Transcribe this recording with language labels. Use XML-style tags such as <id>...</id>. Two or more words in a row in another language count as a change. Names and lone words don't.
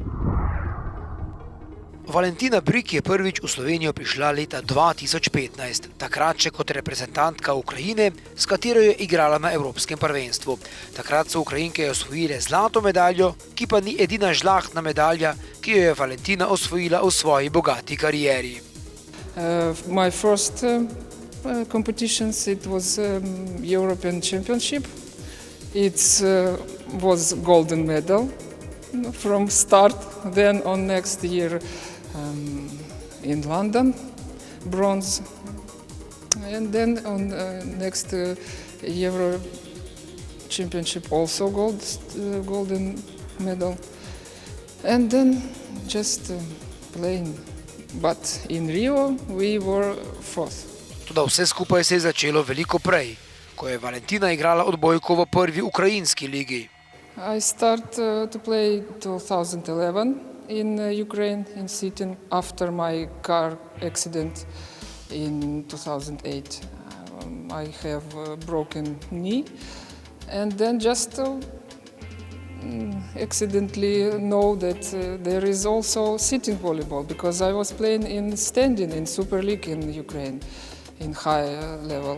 <sl>Valentina Brik je prvič v Slovenijo prišla leta 2015, takrat še kot reprezentantka Ukrajine, s katero je igrala na Evropskem prvenstvu. Takrat so Ukrajinke osvojile zlato medaljo, ki pa ni edina žlahtna medalja, ki jo je Valentina osvojila v svoji bogati karieri.</sl> <en>My first competitions, it was European Championship. It was golden medal from start, then on next year in London, bronze, and then on next Euro championship also golden medal. And then just playing. But in Rio we were fourth.</en> <sl>Toda vse skupaj se je začelo veliko prej, ko je Valentina igrala odbojko v prvi ukrajinski ligi.</sl> <en>I started to play 2011 in Ukraine in Sitin after my car accident in 2008. I have a broken knee and then just accidentally know that there is also sitting volleyball because I was playing in standing in Super League in Ukraine in high level.</en>